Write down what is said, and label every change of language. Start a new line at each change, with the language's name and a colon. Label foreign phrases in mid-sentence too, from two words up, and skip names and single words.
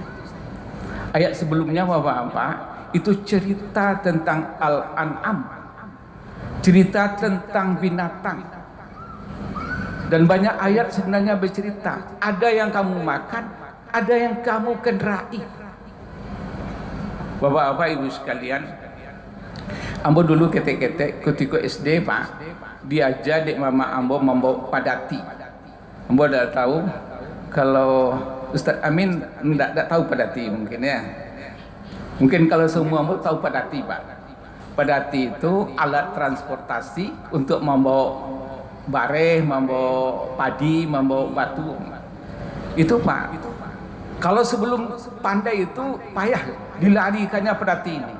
Indonesian: Ayat sebelumnya Bapak-bapak itu cerita tentang Al-An'am, cerita tentang binatang. Dan banyak ayat sebenarnya bercerita, ada yang kamu makan, ada yang kamu kendarai. Bapak-bapak Ibu sekalian,
Minangkabau: ambo dulu ketek-ketek ketika SD, Pak, diajar dek mama ambo membawa padati.
Indonesian: Ambo dah tahu kalau Ustaz Amin tidak tahu padati mungkin ya. Mungkin kalau semua ambo tahu padati, Pak. Padati itu alat transportasi untuk membawa bareh, membawa padi, membawa batu. Itu, Pak. Kalau sebelum pandai itu payah dilarikannya padati ini.